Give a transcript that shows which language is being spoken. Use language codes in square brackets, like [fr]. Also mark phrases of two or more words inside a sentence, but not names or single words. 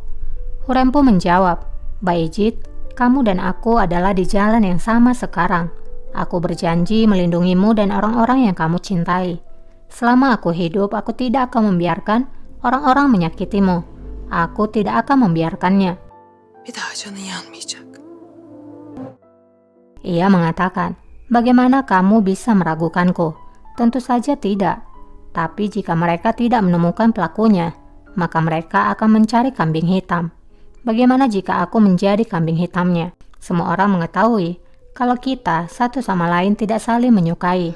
[id] Hurrem pun menjawab, Bayezid, kamu dan aku adalah di jalan yang sama sekarang. Aku berjanji melindungimu dan orang-orang yang kamu cintai. Selama aku hidup, aku tidak akan membiarkan orang-orang menyakitimu. Aku tidak akan membiarkannya. [tr] Bir daha canın yanmayacak. [id] Ia mengatakan, bagaimana kamu bisa meragukanku? Tentu saja tidak. Tapi jika mereka tidak menemukan pelakunya, maka mereka akan mencari kambing hitam. Bagaimana jika aku menjadi kambing hitamnya? Semua orang mengetahui kalau kita satu sama lain tidak saling menyukai.